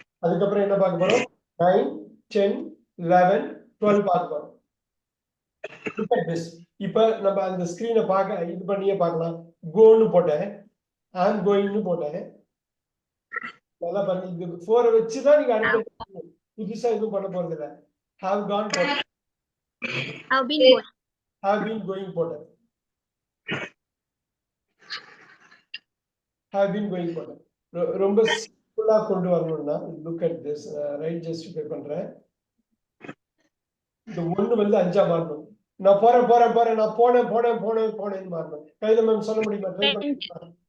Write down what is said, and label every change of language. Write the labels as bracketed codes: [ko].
[ta] அதுக்கப்புறம் என்ன பார்க்க போறோம்? 9 10 11 12 பார்க்க போறோம். [en] Look at this. [ta] இப்ப நம்ம அந்த ஸ்கிரீனை பார்க்க இது பண்ணியே பார்க்கலாம். கோன்னு போட்டேன், ஐம் கோயிங்னு போட்டேன். நல்லா பாருங்க, இது 4 வச்சுதான் நீங்க அடுத்து புதுசா எதுவும் பண்ண போறது இல்ல. [en] have gone போட்டேன், Have been going. have been going [ta] போட்டேன், [en] have been going போட்டேன். [ta] ரொம்ப சிம்பிளா கொண்டு வரணும்னா look at this. Right justify பண்றேன். இந்த 1 வந்து 5ஆ மாறணும். நான் போறேன் போறேன் போறேன் நான் போனேன் போனேன் போனேன் போனேன்னு மாறணும். கையில மேம் சொல்ல முடியுமா? ட்ரை பண்ணுங்க.